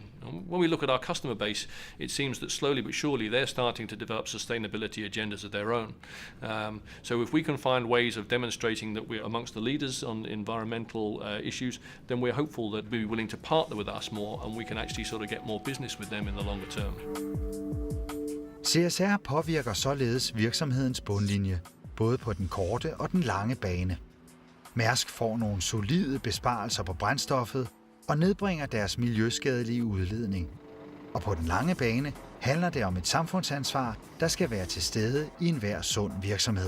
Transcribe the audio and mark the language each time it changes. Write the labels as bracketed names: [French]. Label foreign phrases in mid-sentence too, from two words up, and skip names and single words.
[English] When we look at our customer base, it seems that slowly but surely they're starting to develop sustainability agendas of their own. So if we can find ways of demonstrating that we're amongst the leaders on environmental issues, then we're hopeful that they'll be willing to partner with us more, and we can actually sort of get more business with them in the longer term. [Danish] CSR påvirker således virksomhedens bundlinje, både på den korte og den lange bane. Maersk får nogle solide besparelser på brændstoffet og nedbringer deres miljøskadelige udledning. Og på den lange bane handler det om et samfundsansvar, der skal være til stede i enhver sund virksomhed.